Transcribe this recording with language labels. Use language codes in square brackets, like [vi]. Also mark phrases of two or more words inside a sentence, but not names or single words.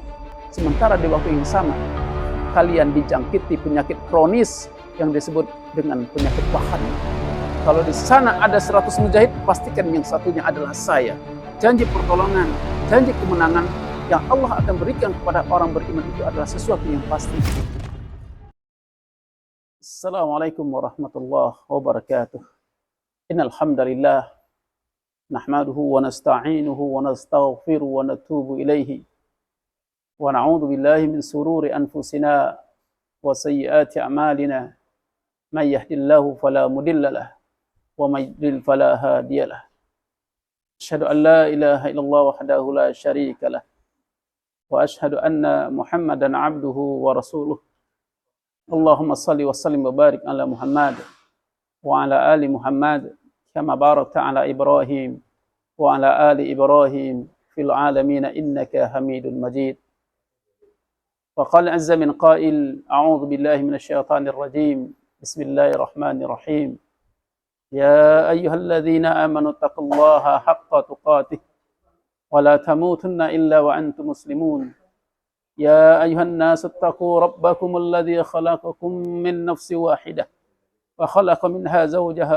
[id] Sementara di waktu yang sama, kalian dijangkiti penyakit kronis yang disebut dengan penyakit wahan. Kalau di sana ada 100 mujahid, pastikan yang satunya adalah saya. Janji pertolongan, janji kemenangan yang Allah akan berikan kepada orang beriman itu adalah sesuatu yang pasti. [ar] السلام عليكم ورحمة الله وبركاته. إن الحمد لله نحمده ونستعينه ونستغفره ونتوب إليه ونعوذ بالله من شرور أنفسنا وسيئات أعمالنا. من يهده الله فلا مضل له ومن يضلل فلا هادي له. أشهد أن لا إله إلا الله وحده لا شريك له وأشهد أن محمدا عبده ورسوله. اللهم صل وسلم وبارك على محمد وعلى آل محمد كما باركت على إبراهيم وعلى آل إبراهيم في العالمين إنك حميد مجيد. وقال عز من قائل أعوذ بالله من الشيطان الرجيم. بسم الله الرحمن الرحيم. يا أيها الذين آمنوا اتقوا الله حق تقاته ولا تموتن إلا وأنتم مسلمون. يا أيها الناس اتقوا ربكم الذي خلقكم من نفس واحدة وخلق منها زوجها